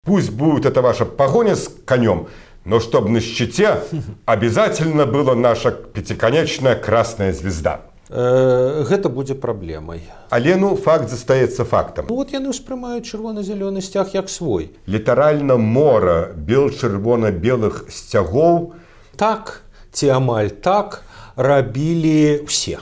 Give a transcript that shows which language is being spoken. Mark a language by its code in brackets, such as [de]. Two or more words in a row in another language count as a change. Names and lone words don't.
[ru] Пусть будет это ваша погоня с конем, но чтобы на щите обязательно была наша пятиконечная красная звезда. [be] Гэта будзе праблемай. Але факт застаецца фактам. Вот яны ўспрымаюць чырвона-зялёны сцяг як свой. Літаральна мора бел-чырвона-белых сцягоў. Так ці амаль так рабілі ўсе.